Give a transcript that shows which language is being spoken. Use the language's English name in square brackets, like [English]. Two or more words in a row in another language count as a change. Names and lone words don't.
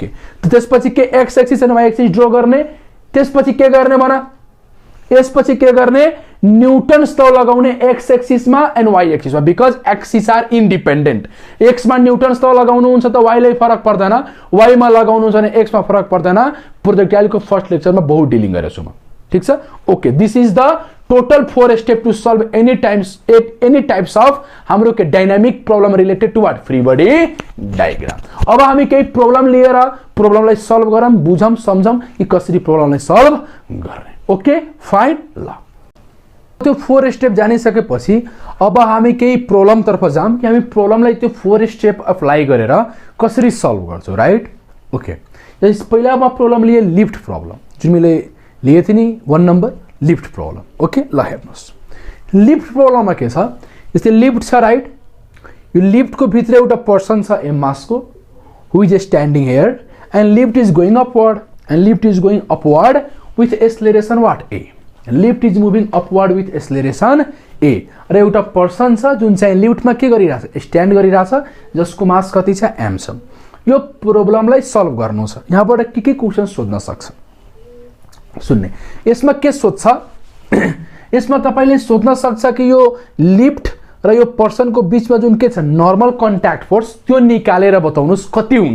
[Nepali] त्यसपछि के [English] X axis and Y axis [Nepali] ड्रॉ गर्ने, त्यसपछि के गर्ने भन, यसपछि के गर्ने [English] Newton's law [Nepali] लगाउने एक्स एक्सिसमा एन्ड वाई एक्सिसमा [English] because axis are independent. [Nepali] एक्समा [English] Newton's law [Nepali] लगाउनुहुन्छ त वाईलाई फरक पर्दैन, वाईमा लगाउनुहुन्छ भने एक्समा फरक पर्दैन। प्रोजेक्टाइलको फर्स्ट लेक्चरमा बहुत डिलिङ गरेछु म ठीक छ ओके। [English] this is the total 4 step to solve any types of [Nepali] हाम्रो के [English] dynamic problem related to what free body diagram. [Nepali] अब हामी केही प्रॉब्लम लिएर प्रॉब्लमलाई सल्भ गरौँ, बुझौँ, समझौँ कि कसरी प्रॉब्लमलाई सल्भ गर्ने [English] okay fine. [Nepali] ल त्यो 4 स्टेप जानिसकेपछि अब हामी केही प्रॉब्लम तर्फ जाम कि हामी प्रॉब्लमलाई त्यो 4 स्टेप अप्लाई गरेर कसरी सल्भ गर्छौं [English] right okay. [Nepali] यस पहिला म प्रॉब्लम लिए [English] lift problem [Nepali] जुन मैले लिए थिए नि 1 नंबर [English] lift problem [Nepali] ओके। ल हेर्नुस् लिफ्ट प्रॉब्लममा के छ जस्तै लिफ्ट छ राइट, यो लिफ्ट को भित्र एउटा पर्सन छ एम मास को [English] who is standing here and lift is going upward and lift is going upward with acceleration what a. lift is moving upward with acceleration a. [Nepali] र एउटा पर्सन छ जुन चाहिँ लिफ्टमा के गरिरहेछ, स्ट्यान्ड गरिरहेछ, जसको मास कति छ, m छ। यो प्रब्लमलाई सल्भ गर्नु छ। यहाँबाट के क्वेशन सोध्न सक्छ सुन्ने। यसमा के सोध्छ, यसमा तपाईले सोध्न सक्छ कि यो लिफ्ट र यो पर्सनको बीचमा जुन के छ [English] normal contact force [Nepali] त्यो निकालेर बताउनुस् कति हुन्छ।